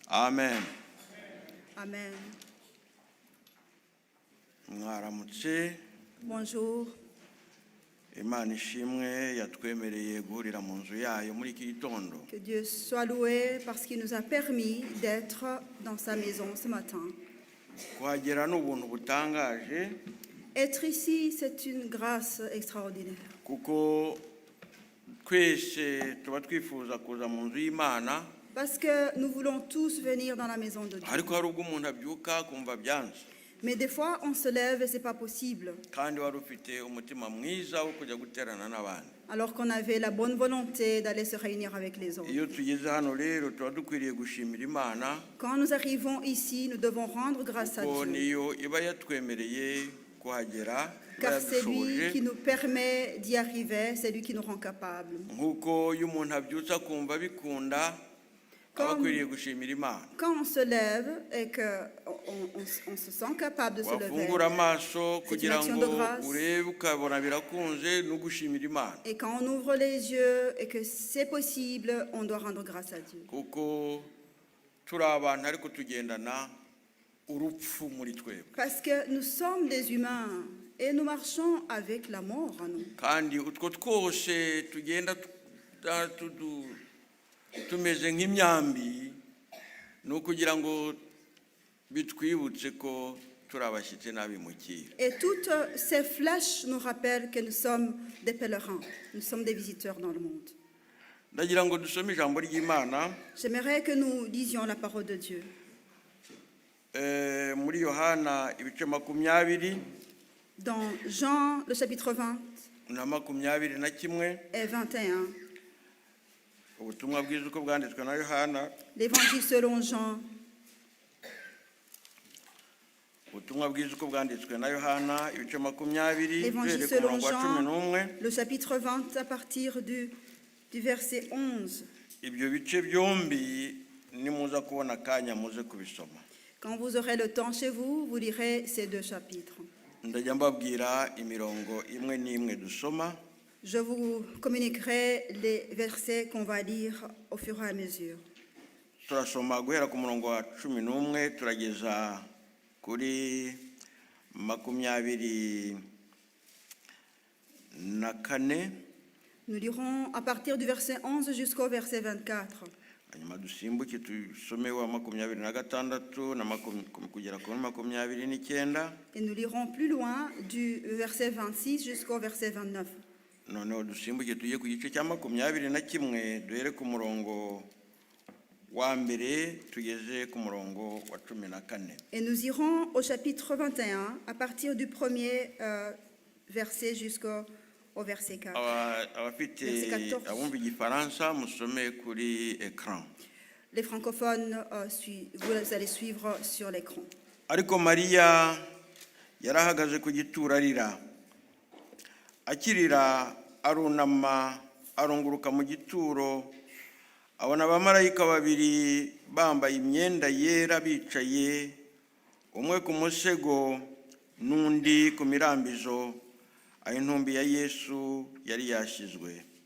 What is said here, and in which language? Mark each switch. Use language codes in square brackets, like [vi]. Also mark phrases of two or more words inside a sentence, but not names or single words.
[rw] Amen. Amen. Mwaramutse. [fr] Bonjour. [rw] Imana ishimwe yatwemereye guhurira mu nzu yayo muri iki gitondo. [fr] Que Dieu soit loué parce qu'il nous a permis d'être dans sa maison ce matin. [rw] Kuhagera n'ubuntu butangaje. [fr] Être ici, c'est une grâce extraordinaire. [rw] Kuko twese tuba twifuza kuza mu nzu y'Imana. [fr] Parce que nous voulons tous venir dans la maison de Dieu. [rw] Ariko hari ubwo umuntu abyuka kumva byanze. [fr] Mais des fois, on se lève et ce n'est pas possible. [rw] Kandi wari ufite umutima mwiza wo kujya guterana n'abandi. [fr] Alors qu'on avait la bonne volonté d'aller se réunir avec les autres. [rw] Iyo tugeze hano rero tuba dukwiriye gushimira Imana. [fr] Quand nous arrivons ici, nous devons rendre grâce à [rw] Kuko [fr] Dieu. [rw] niyo iba yatwemereye kuhagera. [fr] Car c'est lui qui nous permet d'y arriver, c'est lui qui nous rend capables. [rw] Nkuko iyo umuntu abyutse akumva bikunda. [fr] Quand on se lève et qu'on se sent capable de se lever, c'est une action de grâce. Et quand on ouvre les yeux et que c'est possible, on doit rendre grâce à Dieu. Parce que nous sommes des humains et nous marchons avec la mort en nous. [rw] Tumeze nk'imyambi no kugira ngo bitwibutse ko turabashyitse n'abimukira. [fr] Et toutes ces flèches nous rappellent que nous sommes des pèlerins, nous sommes des visiteurs dans le monde. [rw] Ndagira ngo dusome ijambo ry'Imana. [fr] J'aimerais que nous lisions la parole de Dieu. [rw] Muri Yohana ibice 20. [fr] Dans Jean le chapitre 20 [rw] na 21 [fr] et 21. [rw] Ubutumwa bwiza uko bwanditswe na Yohana. [fr] L'évangile selon Jean. [rw] Ubutumwa bwiza uko bwanditswe na Yohana ibice 20. [fr] L'évangile selon Jean, le chapitre 20 à partir du verset 11. [rw] Ibyo bice byombi nimuza kubona akanya muze kubisoma. [fr] Quand vous aurez le temps chez vous, vous lirez ces deux chapitres. [rw] Ndajya mbabwira imirongo imwe n'imwe dusoma. [fr] Je vous communiquerai les versets qu'on va lire au fur et à mesure. [rw] Turasoma guhera ku murongo wa 11 turageza kuri 24. [fr] Nous lirons à partir du verset 11 jusqu'au verset 24. [rw] Hanyuma dusimbuke tusome wa 26 na kugera kuri 29. [fr] Et nous lirons plus loin du verset 26 jusqu'au verset 29. [rw] Noneho dusimbuke tujye ku gice cya 21 duhere ku murongo wa mbere tugeze ku murongo wa 14. [fr] Et nous irons au chapitre 21 à partir du premier verset jusqu'au verset 4. [rw] Abafite abumva igifaransa musome kuri écran. [fr] Les francophones, vous allez suivre sur l'écran. [rw] Ariko Mariya yarahagaze ku gituro arira. Akirira arunama arunguruka mu gituro abona abamarayika babiri bambaye imyenda yera bicaye, umwe ku musego n'undi ku mirambizo aho intumbi ya Yesu yari yashizwe.